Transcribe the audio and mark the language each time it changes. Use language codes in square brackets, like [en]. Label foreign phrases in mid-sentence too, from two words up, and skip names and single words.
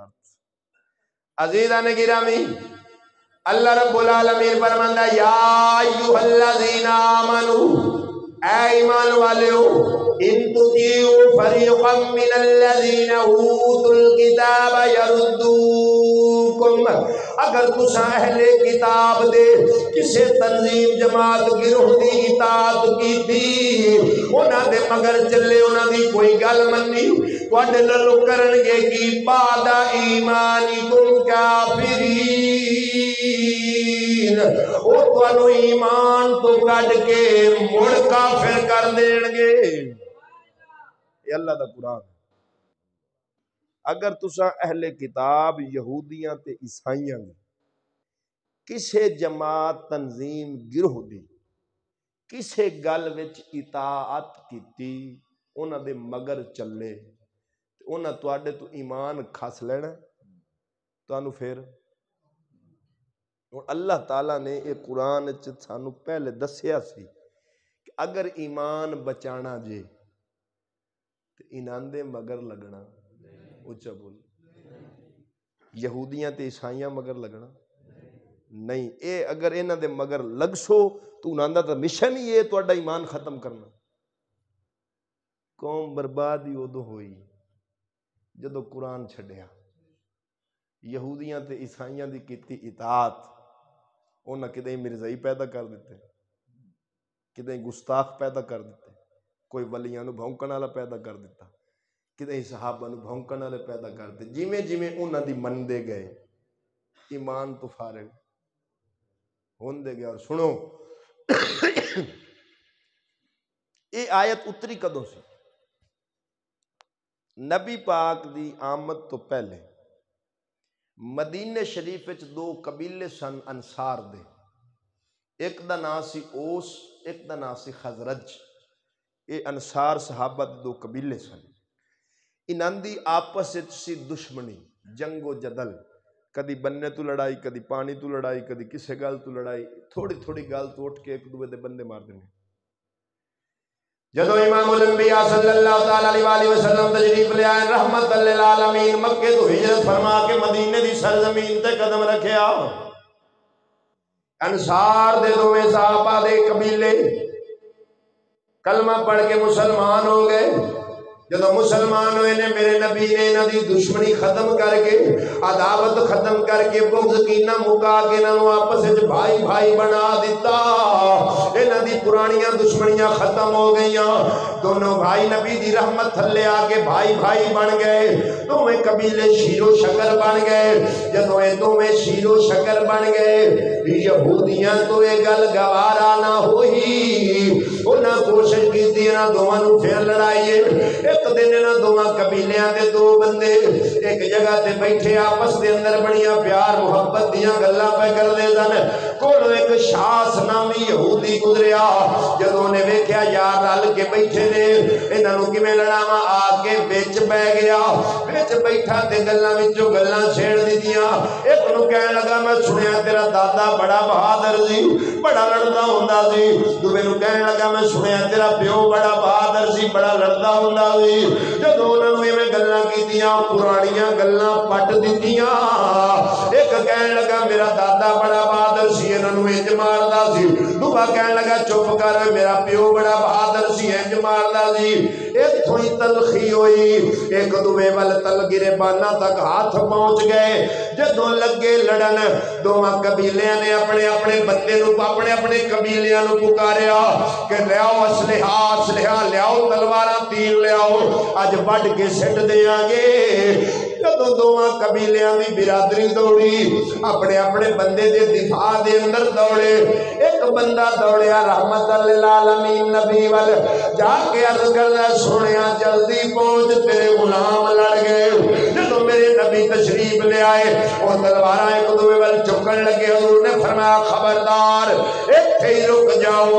[pa] عزیزاں نے گرامی [ar] اللہ رب العالمین فرماندا یا ایھا الذین آمنوا اے [pa] ایمان والےو [ar] ان تطیعوا فریقا من الذین اوتوا الکتاب یردوکم [pa] اگر تساں اہل کتاب دے کسے تنظیم جماعت گروہ دی اطاعت کیتی انہاں دے مگر چلے انہاں دی کوئی گل منی تواڈے نال کرن گے کی [ar] بعد ایمانکم کافرین. [pa] او تانوں ایمان تو کڈ کے مڑ کافر کر دین گے. یہ اللہ دا قرآن. اگر تساں اہل کتاب یہودیاں تے عیسائیاں کسے جماعت تنظیم گروہ دی کسے گل وچ اطاعت کیتی انہاں دے مگر چلے انہاں تواڈے تو ایمان کھس لینا تانوں پھر. اور اللہ تعالیٰ نے یہ قرآن سانوں پہلے دسیا سی کہ اگر ایمان بچانا جے تو انہاں دے مگر لگنا. اچھا بول یہودیاں تے عیسائیاں مگر لگنا نہیں. اے اگر انہاں دے مگر لگ سو تو انہاں دا مشن ہی ہے تہاڈا ایمان ختم کرنا. قوم برباد ہی ادو ہوئی جدو قرآن چھڈیا. یہودیاں تے عیسائیاں دی کیتی اطاعت انہاں کدیں مرزائی پیدا کر دیتے کدیں گستاخ پیدا کر دیتے کوئی ولیاں نو بھونکن والا پیدا کر دیتا کدیں صحابہ نو بھونکن والے پیدا کر دیتے. جویں جویں انہاں دی مندے گئے ایمان تو فارغ ہوندے گئے. اور سنو یہ آیت اتری کدوں سی نبی پاک دی آمد تو پہلے مدینے شریف وچ دو قبیلے سن انصار دے. ایک دا نام سی اوس ایک دا نام سی خزرج. یہ انصار صحابہ دے دو قبیلے سن. انہاں دی آپس وچ سی دشمنی جنگ و جدل کدی بننے تو لڑائی کدی پانی تو لڑائی کدی کسے گل تو لڑائی تھوڑی تھوڑی گل تو اٹھ کے ایک دوے دے بندے مار دینے. جدو امام الانبیاء [ar] صلی اللہ تعالی علیہ وسلم [pa] تشریف لے آئے [ar] رحمت للعالمین [pa] مکے تو ہجرت فرما کے مدینے دی سرزمین تے قدم رکھیا، انصار دے دوویں صحابہ دے قبیلے کلمہ پڑھ کے مسلمان ہو گئے۔ جدو مسلمان ہوئے نے میرے نبی نے انہاں دی دشمنی ختم کر کے عداوت ختم کر کے بغض کینہ مکا کے انہاں آپس وچ بھائی بھائی بنا دیتا، انہاں دی پرانیاں دشمنیاں ختم ہو گئیاں، دونوں بھائی نبی دی رحمت تھلے آ کے بھائی بھائی بن گئے، دوویں قبیلے شیر و شکر بن گئے۔ جدو اے دوویں شیر و شکر بن گئے یہودیاں تو یہ گل گوارا نہ ہوئی، انہاں کوشش کی انہاں دوواں نوں پھر لڑائیے۔ ایک دن انہاں دوواں قبیلیاں دے دو بندے ایک جگہ تے بیٹھے آپس دے اندر بڑیاں پیار محبت دیاں گلاں پہ کردے سن، کولوں ایک شاس نامی یہودی گزریا، جدوں نے ویکھیا یار رل کے بیٹھے نے انہاں نوں کیویں لڑاواں، آ کے وچ بیٹھ گیا، وچ بیٹھا تے گلاں وچوں گلاں چھیڑ دتیاں۔ ایک نوں کہن لگا میں سنیا تیرا دادا بڑا بہادر سی، بڑا لڑدا ہوندا سی، دوویں نوں کہن لگا میں سنیا تیرا پیو بڑا بہادر سی، بڑا لڑدا ہوندا سی۔ جدوں انہاں نوں ایویں گلاں کیتیاں پرانیاں گلاں پٹ دتیاں، ایک کہن لگا میرا دادا بڑا بہادر سی انہاں نوں انج ماردا سی، دوسرا کہن لگا چپ کر میرا پیو بڑا بہادر سی انج ماردا سی۔ ایتھوں ہی تلخی ہوئی، ایک دوویں ول تل گریباناں تک ہاتھ پہنچ گئے۔ جدوں لگے لڑن دوواں قبیلیاں نے اپنے اپنے بندے نوں اپنے اپنے قبیلیاں نوں پکاریا کہ لیاؤ اسلحہ لیاؤ تلواراں تیر لیاؤ اج وڈ کے سٹ دیاں گے۔ جدوں دوواں قبیلیاں دی برادری دوڑی اپنے اپنے بندے دے دفاع دے اندر دوڑے، ایک بندہ دوڑیا [ar] رحمت للعالمین [pa] نبی ول جا کے عرض کردا سنیا جلدی پہنچ تیرے غلام لڑ گئے۔ جدوں میرے نبی تشریف لے آئے وہ تلواراں ایک دوویں ول چکن لگے، حضور نے فرمایا خبردار ایتھے ہی رک جاؤ۔